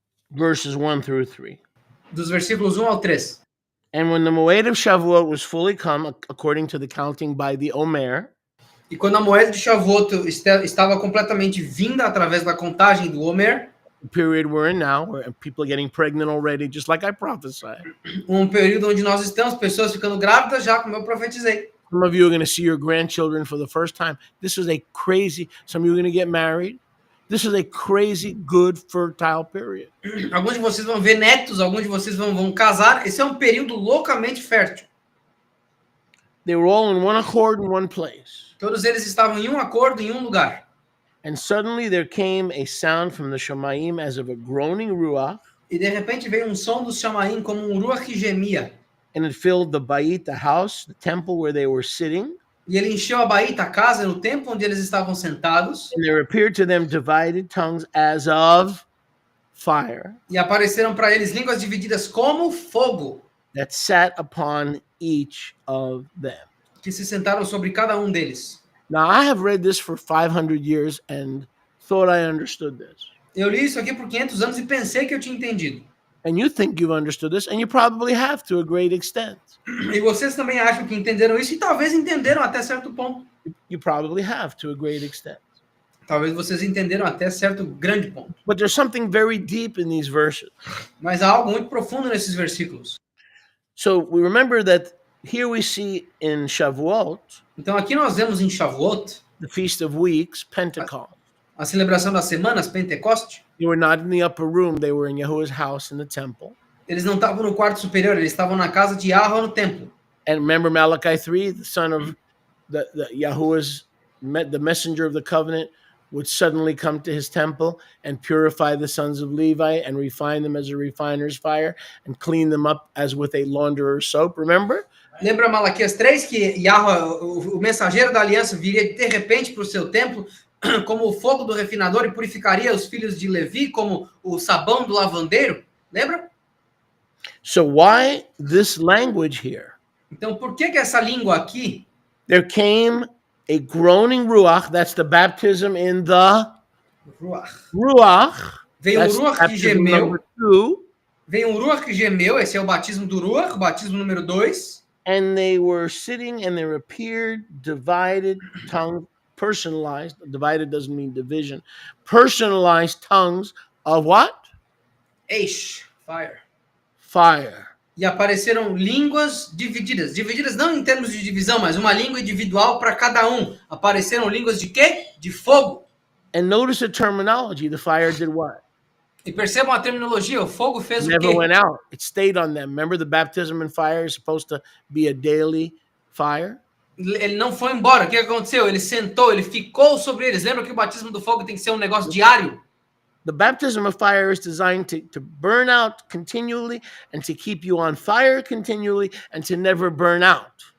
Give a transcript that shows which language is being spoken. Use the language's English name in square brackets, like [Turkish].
[English] Verses 1 through 3. [Portuguese] Dos versículos 1 ao 3. [English] And when the Moed of Shavuot was fully come, according to the counting by the Omer, [Portuguese] e quando a moeda de Shavuot estava completamente vinda através da contagem do Omer, [English] the period we're in now, where people are getting pregnant already, just like I prophesied. [Portuguese] Período onde nós estamos, pessoas ficando grávidas já, como eu profetizei. [English] Some of you are going to see your grandchildren for the first time. This is a crazy, some of you are going to get married. This is a crazy, good, fertile period. [Portuguese] Alguns de vocês vão ver netos, alguns de vocês vão casar. Esse é um período loucamente fértil. [English] They were all in one accord in one place. [Portuguese] Todos eles estavam em um acordo, em um lugar. [English] And suddenly there came a sound from the Shamayim as of a groaning ruach. [Portuguese] E de repente veio som dos Shamaim como ruach que gemia. [English] And it filled the bayit, the house, the temple where they were sitting. [Portuguese] E ele encheu a baíta, a casa, no templo onde eles estavam sentados. [English] And there appeared to them divided tongues as of fire. [Portuguese] E apareceram para eles línguas divididas como fogo. [English] That sat upon each of them. [Portuguese] Que se sentaram sobre cada um deles. [English] Now I have read this for 500 years and thought I understood this. [Portuguese] Eu li isso aqui por 500 anos e pensei que eu tinha entendido. [English] And you think you've understood this, and you probably have to a great extent. [Portuguese] E vocês também acham que entenderam isso e talvez entenderam até certo ponto. [English] You probably have to a great extent. [Portuguese] Talvez vocês entenderam até certo grande ponto. [English] But there's something very deep in these verses. [Portuguese] Mas há algo muito profundo nesses versículos. [English] So we remember that here we see in Shavuot, [Portuguese] Então aqui nós vemos em Shavuot, [English] the Feast of Weeks, Pentecost. [Portuguese] a celebração das semanas, Pentecoste. [English] They were not in the upper room, they were in Yahuwah's house in the temple. [Portuguese] Eles não estavam no quarto superior, eles estavam na casa de Yahuwah no templo. [English] And remember Malachi 3, the son of the Yahuwah's, the messenger of the covenant, would suddenly come to his temple and purify the sons of Levi and refine them as a refiner's fire and clean them up as with a launderer's soap. Remember? [Portuguese] Lembra Malaquias 3 que Yahweh, o mensageiro da aliança, viria de repente para o seu templo como o fogo do refinador e purificaria os filhos de Levi como o sabão do lavandeiro? Lembra? [English] So why this language here? [Portuguese] Então, por que essa língua aqui? [English] There came a groaning ruach, that's the baptism in the [Hebrew] Ruach. ruach. [Portuguese] Veio [English] That's [Portuguese] um Ruach que [English] baptism [Portuguese] gemeu. [English] number 2. [Portuguese] Veio um Ruach que gemeu, esse é o batismo do Ruach, o batismo número 2. [English] And they were sitting and there appeared divided tongues, personalized. Divided doesn't mean division. Personalized tongues of what? Eish, fire. Fire. [Portuguese] E apareceram línguas divididas. Divididas não em termos de divisão, mas uma língua individual para cada um. Apareceram línguas de quê? De fogo. [English] And notice the terminology. The fire did what? [Portuguese] E percebam a terminologia, o fogo fez o [English] Never [Portuguese] quê? [English] went out. It stayed on them. Remember, the baptism in fire is supposed to be a daily fire? [Portuguese] Ele não foi embora. O que aconteceu? Ele sentou, ele ficou sobre eles. Lembra que o batismo do fogo tem que ser um negócio diário? [English] The baptism of fire is designed to burn out continually and to keep you on fire continually and to never burn out.